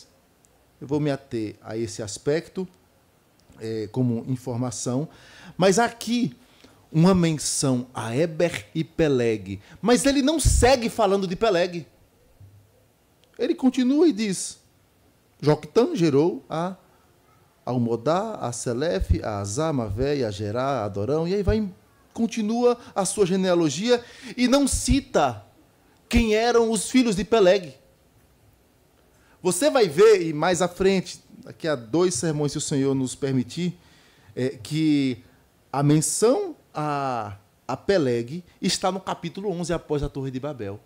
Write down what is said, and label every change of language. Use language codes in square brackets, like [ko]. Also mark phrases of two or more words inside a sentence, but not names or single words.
[pt] Eu vou me ater a esse aspecto como informação, mas aqui uma menção a Éber e Peleg, mas ele não segue falando de Peleg. Ele continua e diz: Joctã gerou a Almodá, a Selefe, a Azá, Mavé, a Gerá, a Adorão, e aí continua a sua genealogia e não cita quem eram os filhos de Peleg. Você vai ver, e mais à frente, daqui a 2 sermões, se o Senhor nos permitir, que a menção a Peleg está no capítulo 11, após a Torre de Babel.